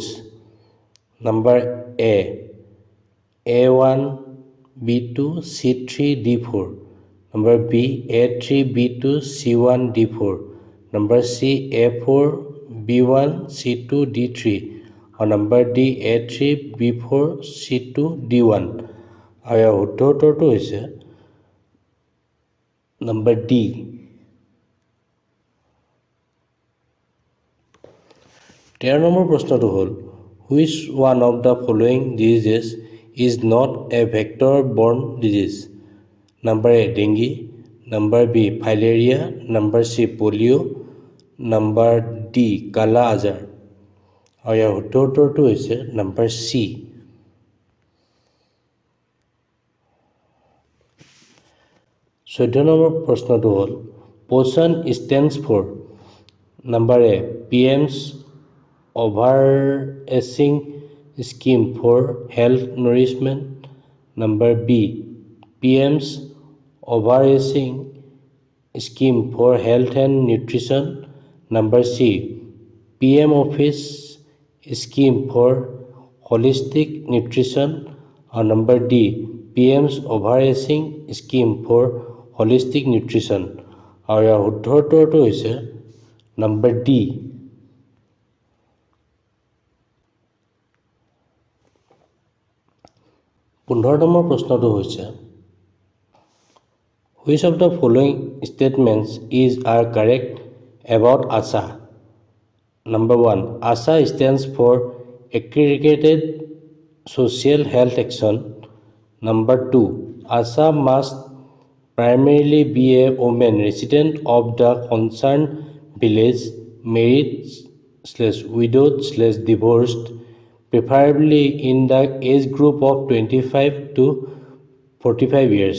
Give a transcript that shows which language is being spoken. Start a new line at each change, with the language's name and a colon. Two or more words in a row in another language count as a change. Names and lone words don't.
English: Number A. A1, B2, C3, D4. Number B. A3, B2, C1, D4. Number C. A4, B1, C2, D3. Or number D. A3, B4, C2, D1.
Assamese: আৰু ইয়াৰ শুদ্ধ উত্তৰটো হৈছে নম্বৰ ডি।
English: 13
Assamese: নম্বৰ প্ৰশ্নটো হ'ল
English: Which one of the following diseases is not a vector-borne disease? Number A, dengue. Number B, filaria. Number C, polio. Number D, kala ajar.
Assamese: আৰু ইয়াৰ শুদ্ধ উত্তৰটো হৈছে
English: number C. 14
Assamese: নম্বৰ প্ৰশ্নটো হ'ল
English: পোষণ stands for number A PM's overarching scheme for health nourishment. Number B, PM's overarching scheme for health and nutrition. Number C, PM office scheme for holistic nutrition. Or number D, PM's overarching scheme for holistic nutrition.
Assamese: আৰু ইয়াৰ শুদ্ধ উত্তৰটো হৈছে
English: number D. 15
Assamese: নম্বৰ প্ৰশ্নটো হৈছে
English: which of the following statements are correct about ASHA? Number 1, ASHA stands for Aggregated Social Health Action. Number 2, ASHA must primarily be a woman resident of the concerned village, married/widowed/divorced, preferably in the age group of 25 to 45 years.